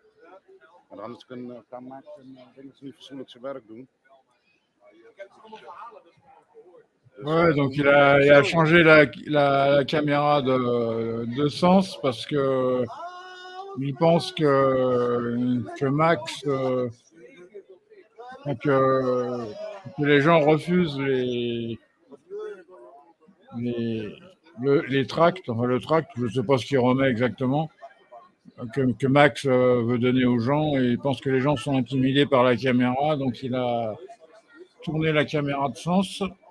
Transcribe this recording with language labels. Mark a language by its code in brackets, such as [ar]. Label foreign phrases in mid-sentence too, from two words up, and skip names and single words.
[nl] Maar anders kan Max niet fatsoenlijk zijn werk doen. [fr] Ouais, donc il a changé la caméra de sens parce que il pense que Max, que les gens refusent les tracts, enfin le tract, je ne sais pas ce qu'il remet exactement, que Max veut donner aux gens et il pense que les gens sont intimidés par la caméra, donc il a tourné la caméra de sens.